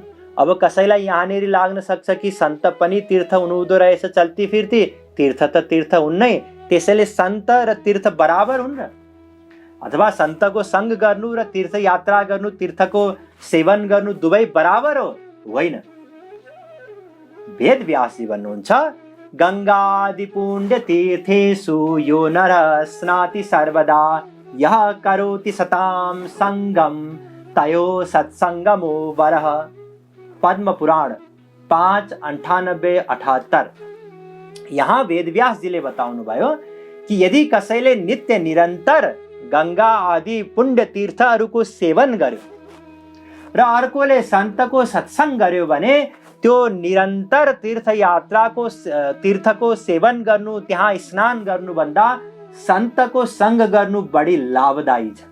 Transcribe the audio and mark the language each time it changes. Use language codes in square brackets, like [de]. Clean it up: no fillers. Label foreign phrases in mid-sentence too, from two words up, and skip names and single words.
[ne] अब कसैलाई यहाँनिर लाग्न सक्छ कि सन्त पनि तीर्थ हुनुहुँदो रहेछ, चल्ती फिर्ती तीर्थ त तीर्थ हुन्नै, त्यसैले सन्त र तीर्थ बराबर हुन् र? अथवा सन्तको सङ्ग गर्नु र तीर्थयात्रा गर्नु, तीर्थको सेवन गर्नु दुवै बराबर हो? होइन। वेद व्यासजी भन्नुहुन्छ, [sa] गङ्गादि पुण्य तीर्थेषु यो नरः स्नाति सर्वदा यः करोति सतां सङ्गम तयो सत्संगमो वरः। [ne] पद्म पुराण 5:98-78। यहाँ वेदव्यास जीले बताउनु भयो कि यदि कसैले नित्य निरन्तर गंगा आदि पुण्य तीर्थहरूको सेवन गर्यो र अर्कोले सन्तको सत्संग गर्यो भने त्यो निरन्तर तीर्थको सेवन गर्नु, त्यहाँ स्नान गर्नुभन्दा सन्तको सङ्ग गर्नु बढी लाभदायी छ।